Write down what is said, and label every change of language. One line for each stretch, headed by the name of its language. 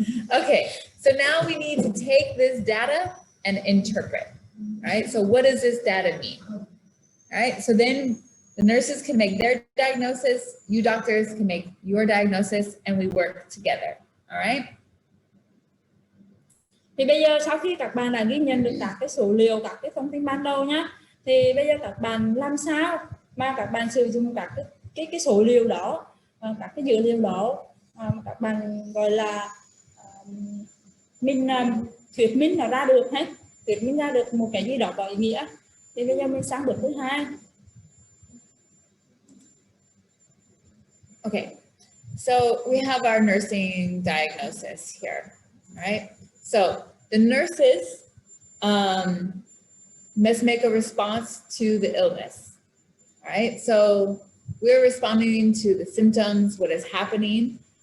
English: Okay, so now we need to take this data and interpret, right? So what does this data mean? All right, so then the nurses can make their diagnosis, you doctors can make your diagnosis, and we work together, all right?
Vietnamese: Thì bây giờ sau khi các bạn đã ghi nhận được các cái số liệu, các cái thông tin ban đầu nhá, thì bây giờ các bạn làm sao mà các bạn sử dụng các cái số liệu đó, các cái dữ liệu đó, các bạn gọi là mình thuyết minh nó ra được thuyết minh ra được một cái gì đó có ý nghĩa. Thì bây giờ mình sang bước thứ hai.
English: Okay, so we have our nursing diagnosis here, right? So the nurses must make a response to the illness, right? So we're responding to the symptoms, what is happening.